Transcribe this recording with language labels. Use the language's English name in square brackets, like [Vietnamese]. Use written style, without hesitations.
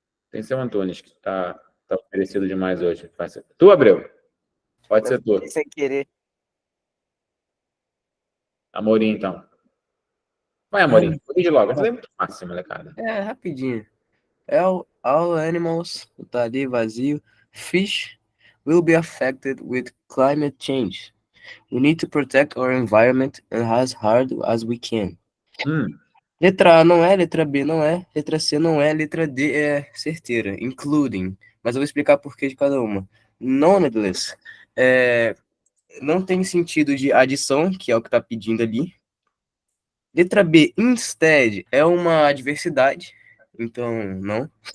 [Portuguese] Tem seu Antunes, que tá oferecido demais hoje. Tu, Abreu? Pode ser tu. Sem querer. Amorim, então. Vai, Amorim. Corrige logo. Essa é muito fácil, molecada. É, rapidinho. [English] All animals, [Portuguese] tá ali vazio. [English] Fish will be affected with climate change. We need to protect our environment and as hard as we can. [Portuguese] Letra A não é, letra B não é, letra C não é, letra D é certeira, including. Mas eu vou explicar por que de cada uma. Nonetheless, não tem sentido de adição, que é o que tá pedindo ali. Letra B, instead, é uma adversidade, então não.